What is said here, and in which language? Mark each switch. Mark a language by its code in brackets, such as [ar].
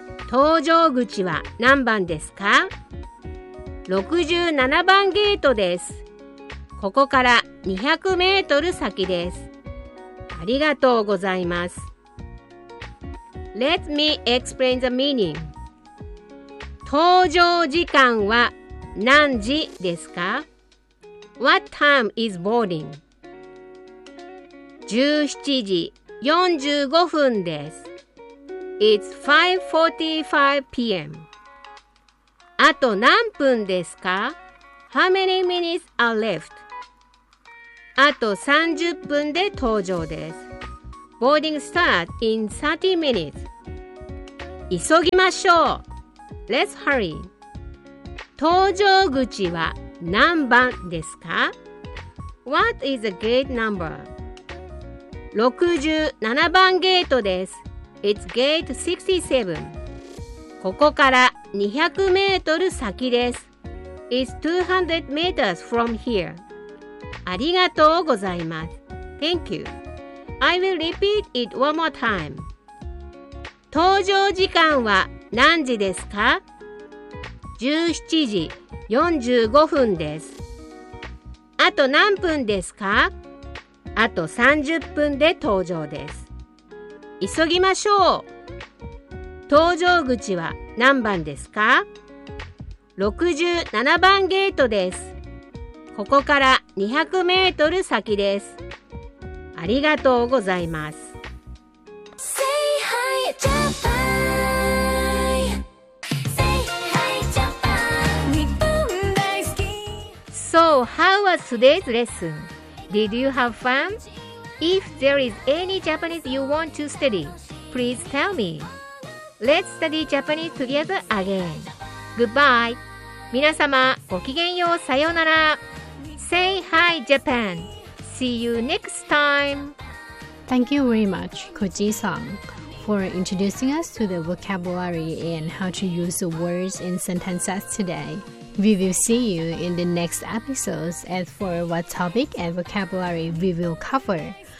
[ja] 搭乗口は何番ですか ?67 番ゲートです。ここから200メートル先です。ありがとうございます。 [en] Let me explain the meaning. [ja] 搭乗時間は何時ですか [en] ?What time is boarding? [ja] 17時45分です。 [en] It's 5:45 p.m. [ja] あと何分ですか [en] ?How many minutes are left? [ja] あと30分で搭乗です。 [en] Boarding start in 30 minutes. [ja] 急ぎましょう。 [en] Let's hurry. [ja] 搭乗口は何番ですか [en] ?What is the gate number? [ja] 67番ゲートです。 [en] It's gate 67. [ja] ここから200メートル先です。 [en] It's 200 meters from here. [ja] ありがとうございます。 [en] Thank you. I will repeat it one more time. [ja] 搭乗時間は何時ですか ?17 時45分です。あと何分ですか? あと30分で搭乗です。急ぎましょう。搭乗口は何番ですか ?67 番ゲートです。ここから200メートル先です。ありがとうございます。 [en] Say hi, Japan. Say hi, Japan. [ja] 日本大好き。 [en] So, how was today's lesson? Did you have fun? If there is any Japanese you want to study, please tell me. Let's study Japanese together again. Goodbye. [ja] 皆様、ごきげんよう、さようなら。 [en] Say hi, Japan. See you next time. Thank you very much, Koji-san, for introducing us to the vocabulary and how to use the words in sentences today. We will see you in the next episodes as for what topic and vocabulary we will cover.